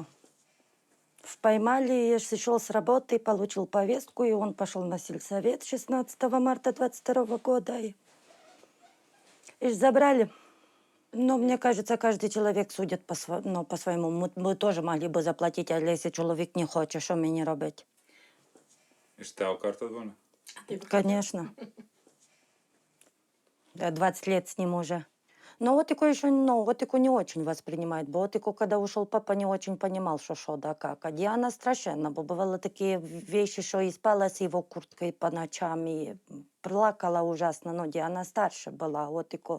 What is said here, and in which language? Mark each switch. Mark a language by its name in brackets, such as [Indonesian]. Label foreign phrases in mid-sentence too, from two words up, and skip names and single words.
[Russian] Поймали, шел с работы, получил повестку, и он пошел на сельсовет 16 марта 22 года. И забрали. Но мне кажется, каждый человек судит по-своему. Мы тоже могли бы заплатить, а если человек не хочет, что мне робить? [Hungarian] És te akartad volna? [Russian] Конечно. Да, 20 лет с ним уже. Но Отику еще, Отику не очень воспринимает, бо Отику, когда ушел папа, не очень понимал, что да как. А Диана страшенно, бо бывало такие вещи, что и спала с его курткой по ночам, и плакала ужасно, но Диана старше была, Отику.